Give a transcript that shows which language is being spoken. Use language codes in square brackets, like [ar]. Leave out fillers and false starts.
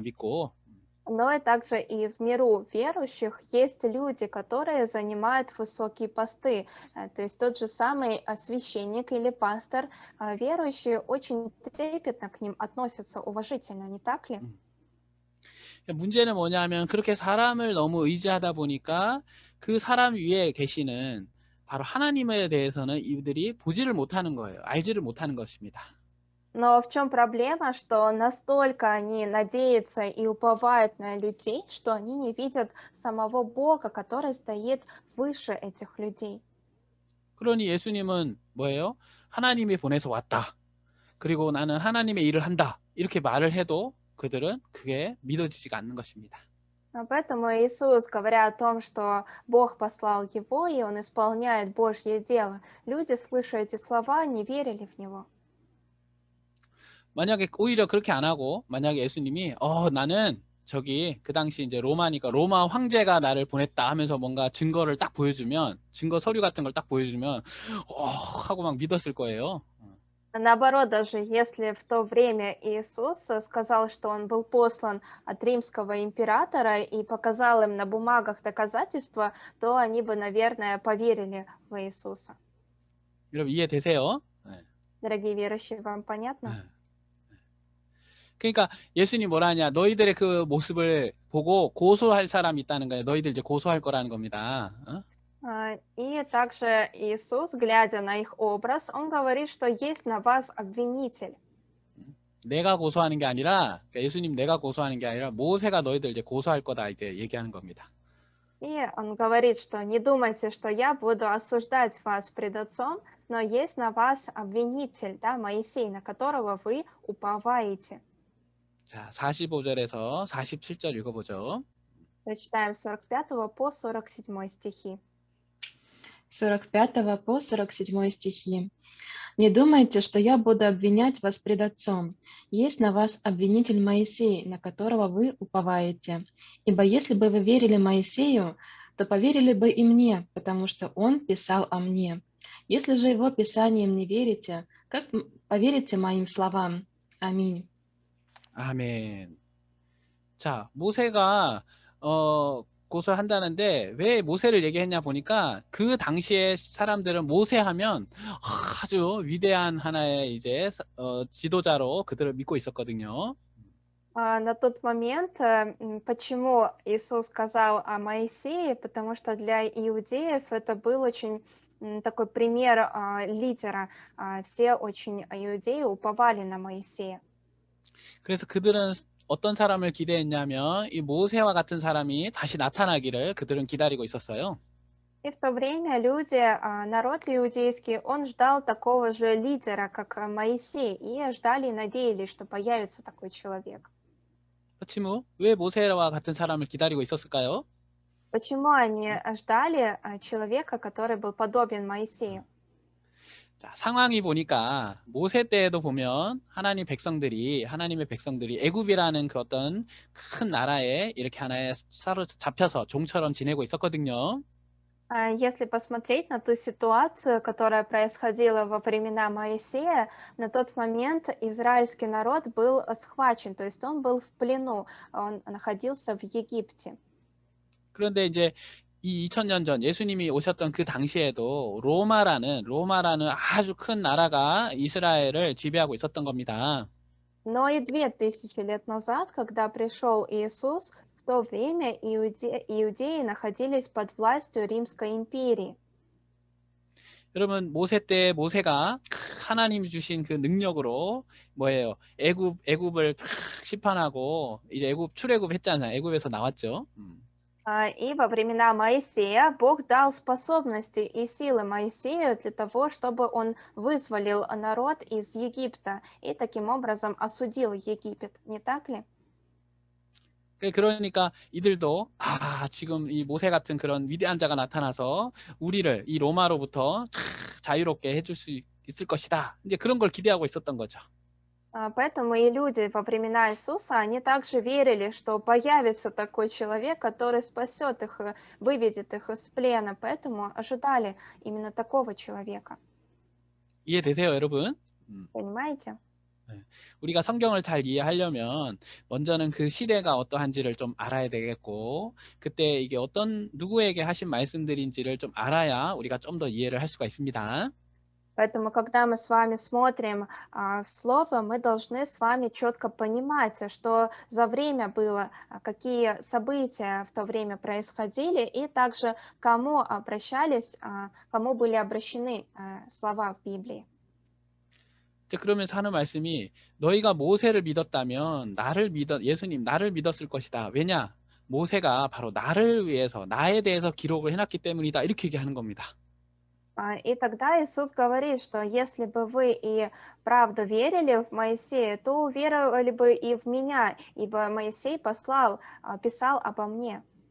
[ko] 믿고. [ru] Но и также и в миру верующих есть люди, которые занимают высокие посты. То есть тот же самый священник или пастор, верующие очень трепетно к ним относятся, уважительно, не так ли? [ko] 문제는 뭐냐면 그렇게 사람을 너무 의지하다 보니까 그 사람 위에 계시는 바로 하나님에 대해서는 이들이 보지를 못하는 거예요. 알지를 못하는 것입니다. [ru] Но в чем проблема, что настолько они надеются и уповают на людей, что они не видят самого Бога, который стоит выше этих людей. [ko] 그러니 예수님은 뭐예요? 하나님이 보내서 왔다. 그리고 나는 하나님의 일을 한다. 이렇게 말을 해도 그들은 그게 믿어지지가 않는 것입니다. [ru] Поэтому Иисус, говоря о том, что Бог послал Его, и Он исполняет Божье дело, люди, слыша эти слова, не верили в Него. [ko] 만약에 오히려 그렇게 안 하고 만약에 예수님이 나는 저기 그 당시 이제 로마니까 로마 황제가 나를 보냈다 하면서 뭔가 증거를 딱 보여주면 증거 서류 같은 걸 딱 보여주면 하고 막 믿었을 거예요. [ru] Наоборот, даже если в то время Иисус сказал, что он был послан от римского императора и показал им на бумагах доказательства, то они бы, наверное, поверили в Иисуса. [ko] 여러분 이해되세요? 네. [ru] Дорогие верующие, вам [ko] 네. [ru] понятно? [ko] 그러니까 예수님 뭐라 하냐? 너희들의 그 모습을 보고 고소할 사람이 있다는 거예요. 너희들 이제 고소할 거라는 겁니다. 어? [ru] И также Иисус, глядя на их образ, он говорит, что есть на вас обвинитель. [ko] 내가 고소하는 게 아니라 그러니까 예수님 내가 고소하는 게 아니라 모세가 너희들 이제 고소할 거다 이제 얘기하는 겁니다. [ru] И он говорит, что не думайте, что я буду осуждать вас пред Отцом, но есть на вас обвинитель, да, Моисей, на которого вы уповаете. [ko] 자, 45절에서 47절 읽어보죠. [ru] Прочитаем с 45 по 47 стихи. 45 по 47 стихи. «Не думайте, что я буду обвинять вас пред Отцом. Есть на вас обвинитель Моисей, на которого вы уповаете. Ибо если бы вы верили Моисею, то поверили бы и мне, потому что он писал о мне. Если же его писаниям не верите, как поверите моим словам? Аминь». [ko] 아멘. 자, 모세가 고소한다는데 왜 모세를 얘기했냐 보니까 그 당시에 사람들은 모세하면 아주 위대한 하나의 이제 지도자로 그들을 믿고 있었거든요. [ru] На тот момент, почему Иисус сказал о Моисее, потому что для иудеев это был очень такой пример лидера. Все очень иудеи уповали на Моисея. [ko] 그래서 그들은 어떤 사람을 기대했냐면 이 모세와 같은 사람이 다시 나타나기를 그들은 기다리고 있었어요. [ru] И в то время люди, народ иудейский, он ждал такого же лидера, как Моисей, и ждали и надеялись, что появится такой человек. почему? [ko] 왜 모세와 같은 사람을 기다리고 있었을까요? [ru] Почему они ждали человека, который был подобен Моисею? [ko] 자, 상황이 보니까 모세 때에도 보면 하나님의 백성들이 애굽이라는 그 어떤 큰 나라에 이렇게 하나에 사로잡혀서 종처럼 지내고 있었거든요. [ru] Если посмотреть на ту ситуацию, которая происходила во времена Моисея, на тот момент израильский народ был схвачен, то есть он был в плену, он находился в Египте. [ko] 그런데 이제 이 2000년 전 예수님이 오셨던 그 당시에도 로마라는 아주 큰 나라가 이스라엘을 지배하고 있었던 겁니다. [ru] Но и 2000 лет назад, когда пришел Иисус, в то время иудеи находились под властью Римской империи. [ko] 여러분 모세 때 모세가 하나님이 주신 그 능력으로 뭐예요? 애굽을 심판하고 이제 애굽 출애굽 했잖아요. 애굽에서 나왔죠. [ru] И во времена Моисея Бог дал способности и силы Моисею для того, чтобы он вызволил народ из Египта и таким образом осудил Египет, не так ли? [ko] 그러니까 이들도 지금 이 모세 같은 그런 위대한 자가 나타나서 우리를 이 로마로부터 자유롭게 해줄 수 있을 것이다. 이제 그런 걸 기대하고 있었던 거죠. [ru] Поэтому и люди во времена Иисуса, они также верили, что появится такой человек, который спасет их, выведет их из плена, поэтому ожидали именно такого человека. [ko] 이해되세요, 여러분? [ru] Понимаете? [ko] 우리가 성경을 잘 이해하려면 먼저는 그 시대가 어떠한지를 좀 알아야 되겠고 그때 이게 어떤 누구에게 하신 말씀들인지를 좀 알아야 우리가 좀 더 이해를 할 수가 있습니다. [ru] Поэтому, когда мы с вами смотрим в Слово, мы должны с вами четко понимать, что за время было, какие события в то время происходили, и также кому обращались, кому были обращены слова в Библии. [ko] 그러면서 하는 말씀이 너희가 모세를 믿었다면 예수님 나를 믿었을 것이다. 왜냐? 모세가 바로 나를 위해서 나에 대해서 기록을 해놨기 때문이다. 이렇게 얘기하는 겁니다. [ru] И тогда Иисус говорит, что если бы вы и правду верили в Моисея, то уверовали бы и в меня, ибо Моисей писал обо мне.